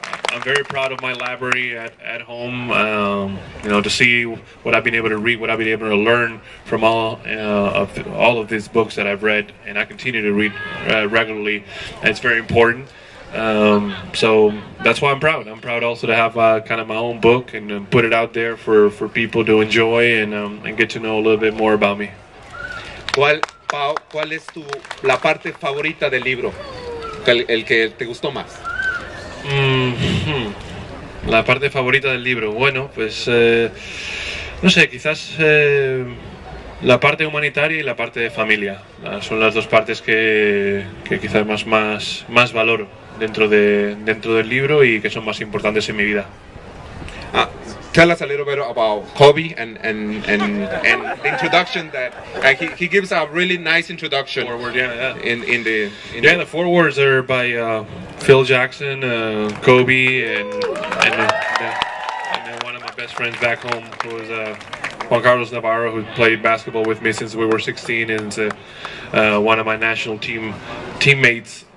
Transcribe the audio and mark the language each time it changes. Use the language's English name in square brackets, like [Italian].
[English] I'm very proud of my library at home. To see what I've been able to read, what I've been able to learn from all of these books that I've read, and I continue to read regularly. And it's very important. So that's why I'm proud. I'm proud also to have kind of my own book and put it out there for people to enjoy and get to know a little bit more about me. [Spanish] ¿Cuál es la parte favorita del libro? El que te gustó más. La parte favorita del libro, bueno, pues no sé, quizás la parte humanitaria y la parte de familia son las dos partes que quizás más valoro dentro del libro y que son más importantes en mi vida. [English] Tell us a little bit about Kobe and the introduction that he gives a really nice introduction. Forward, yeah. The forewords are by Phil Jackson, Kobe, and then one of my best friends back home, who was Juan Carlos Navarro, who played basketball with me since we were 16, and one of my national teammates.